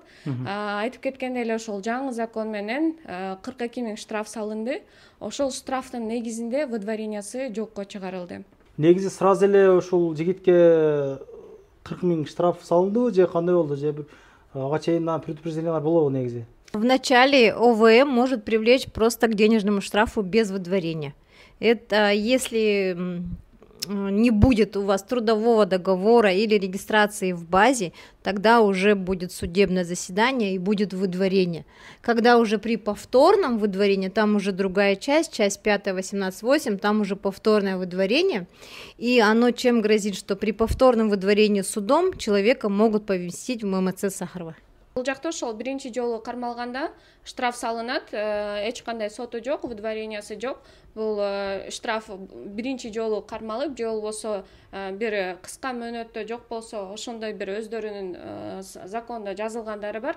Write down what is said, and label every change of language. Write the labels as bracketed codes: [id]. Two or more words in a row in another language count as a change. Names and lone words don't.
[ky] Айтып кеткендей эле ошол жаңы закон менен 42 000 штраф салынды. Ошол штрафтын негизинде выдворениясы жокко чыгарылды. Негизи сразу эле ушул жигитке 40 000 штраф салынды, же кандай болду, же бир ага чейин предупреждениялар болобу негизи? [ru] Вначале ОВМ может привлечь просто к денежному штрафу без выдворения. Это если не будет у вас трудового договора или регистрации в базе, тогда уже будет судебное заседание и будет выдворение. Когда уже при повторном выдворении, там уже другая часть 5 18.8, там уже повторное выдворение, и оно чем грозит, что при повторном выдворении судом человека могут поместить в ММЦ Сахарова. [ky] Бул жакта ошол биринчи жолу кармалганда штраф салынат, эч кандай соту жок, выдворениясы жок. Бул штраф биринчи жолу кармалып, же болбосо бир кыска мөөнөттө жок болсо, ошондой бир өздөрүнүн закондо жазылгандары бар.